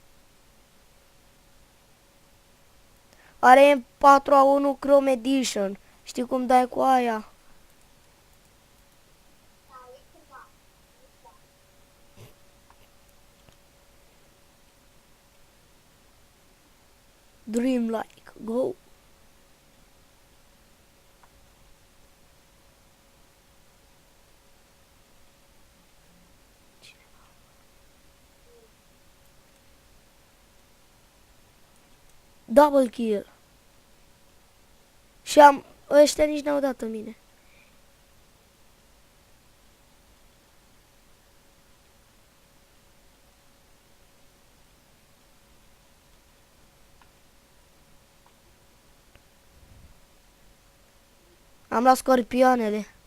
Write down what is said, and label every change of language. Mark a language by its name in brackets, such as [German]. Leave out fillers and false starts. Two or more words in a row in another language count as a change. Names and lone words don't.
[Romanian] Are 4-1 Chrome Edition. Știi cum dai cu aia? [English] Dreamlike, go! Double kill. [Romanian] Și ăștia nici n-au dat în mine. Am luat scorpioanele.